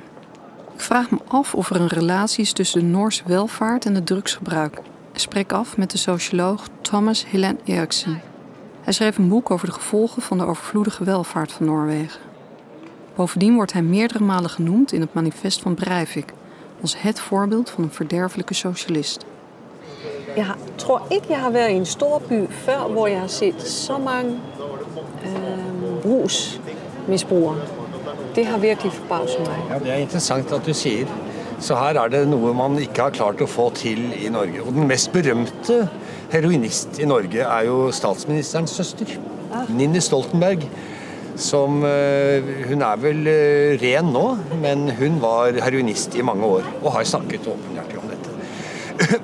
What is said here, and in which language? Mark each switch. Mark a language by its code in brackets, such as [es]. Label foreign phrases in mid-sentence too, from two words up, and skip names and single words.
[nl] Ik vraag me af of er een relatie is tussen de Noorse welvaart en het drugsgebruik. Ik spreek af met de socioloog Thomas Helen Eriksen. Hij schreef een boek over de gevolgen van de overvloedige welvaart van Noorwegen. Bovendien wordt hij meerdere malen genoemd in het manifest van Breivik als het voorbeeld van een verderfelijke socialist. [da] Jeg tror ikke, jeg har været i en stor by før, hvor jeg har set så mange rusmisbrugere. [no] Det har virkelig forbavset meg. Ja, det er interessant at du sier. Så her er det noe man ikke har klart å få til i Norge. Og den mest berømte heroinist i Norge er jo statsministerens søster, Ninni Stoltenberg. Som, hun er vel ren nå, men hun var heroinist i mange år og har snakket åpenhjertig om dette.